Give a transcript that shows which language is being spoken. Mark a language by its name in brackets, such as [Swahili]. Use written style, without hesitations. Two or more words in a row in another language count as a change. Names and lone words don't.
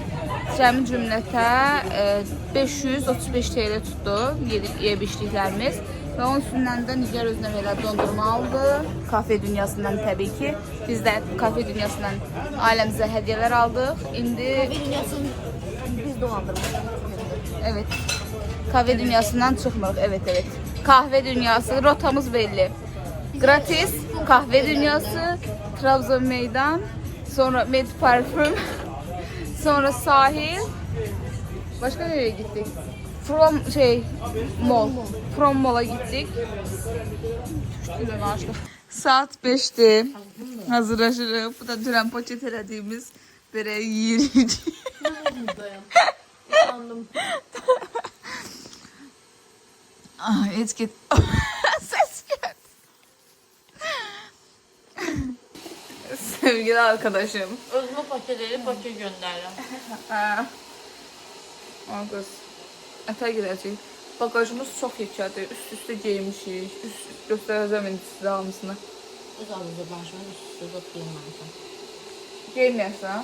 [Azerbaijani] Cəmi cümlətə 535 TL tutdu yeyib içdiklərimiz. Və onun üstündən də Nigar özünə belə dondurma aldı. Kafe dünyasından təbii ki. Biz də kafe dünyasından ailəmizə hədiyyələr aldıq. İndi Dünyasını biz dolandırmışıq. [Turkish] evet. [Azerbaijani] Kahve dünyasından çıxmırıq. [Turkish] Evet. Kahve dünyası rotamız belli. Gratis kahve dünyası, Trabzon meydan, sonra Med Parfüm, sonra sahil. Başka nereye gittik? Mall. From Mall'a gittik. Saat 5'ti. [Azerbaijani] Hazırlaşırıq. Bu da dünən poçet elədiyimiz börəyi yeyirik. Sandım. Ay, heç get. [Turkish] Ses geldi. Sevgili arkadaşım. [Azerbaijani] Özümə paketləri Bakıya göndərirəm. Kız. Ətə girəcək. Bagajımız çox yekədir. Üst-üstə geymişik. Göstərəcəm indi sizə hamısını. Öz Azərbaycanın üstü də geyinməmişəm. Geyməyəsən?